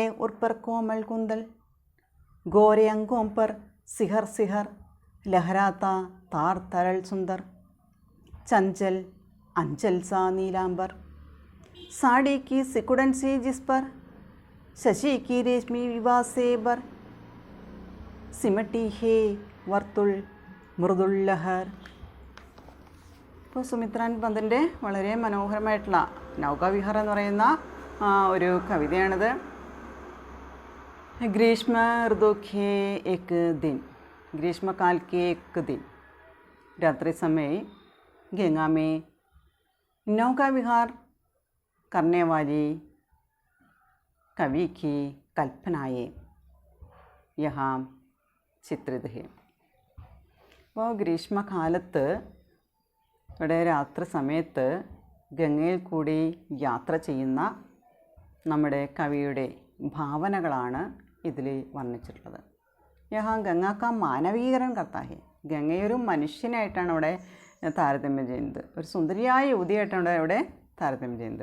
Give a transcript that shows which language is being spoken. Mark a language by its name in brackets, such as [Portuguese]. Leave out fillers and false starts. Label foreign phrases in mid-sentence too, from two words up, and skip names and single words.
[Hindi] उर पर कोमल कुंदल, गोरे अंगों पर सिहर सिहर लहराता तार तरल सुंदर, चंचल अंचल सा नीलांबर, साड़ी की सिकुड़न सी जिस पर शशि की रेशमी विवाह से बर, सिमटी है वर्तुल मृदुल लहर. [Malayalam] ഇപ്പോൾ സുമിത്രാനന്ദൻ പന്തിൻ്റെ വളരെ മനോഹരമായിട്ടുള്ള നൗകാവിഹാർ എന്ന് പറയുന്ന ഒരു കവിതയാണിത്. [Hindi] ग्रीष्म ऋतु के एक दिन, ग्रीष्मकाल के एक दिन, रात्रि समय गंगा में नौका विहार करने वाली कवि की कल्पनाएँ यहाँ चित्रित है. [Malayalam] അപ്പോൾ ഗ്രീഷ്മകാലത്ത് ഇവിടെ രാത്രി സമയത്ത് ഗംഗയിൽ കൂടി യാത്ര ചെയ്യുന്ന നമ്മുടെ കവിയുടെ ഭാവനകളാണ് ഇതിൽ വർണ്ണിച്ചിട്ടുള്ളത്. [Hindi] यहाँ गंगा का मानवीकरण करता है, [Malayalam] ഗംഗയൊരു മനുഷ്യനായിട്ടാണ് ഇവിടെ താരതമ്യം ചെയ്യുന്നത്, ഒരു സുന്ദരിയായ യുവതിയായിട്ടാണ് ഇവിടെ താരതമ്യം ചെയ്യുന്നത്.